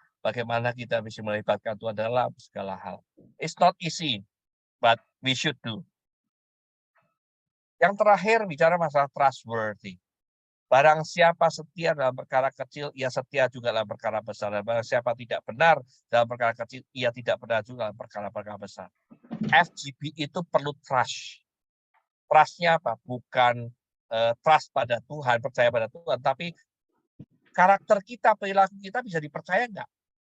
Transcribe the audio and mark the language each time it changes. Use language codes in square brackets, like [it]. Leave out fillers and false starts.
[id] Bagaimana kita bisa melibatkan Tuhan dalam segala hal. [en] It's not easy, but we should do. [id] Yang terakhir bicara masalah trustworthy. Barang siapa setia dalam perkara kecil, ia setia juga dalam perkara besar. Dan barang siapa tidak benar dalam perkara kecil, ia tidak benar juga dalam perkara-perkara besar. FGP itu perlu trust. Trust-nya apa? Bukan trust pada Tuhan, percaya pada Tuhan, tapi karakter kita, perilaku kita bisa dipercaya enggak?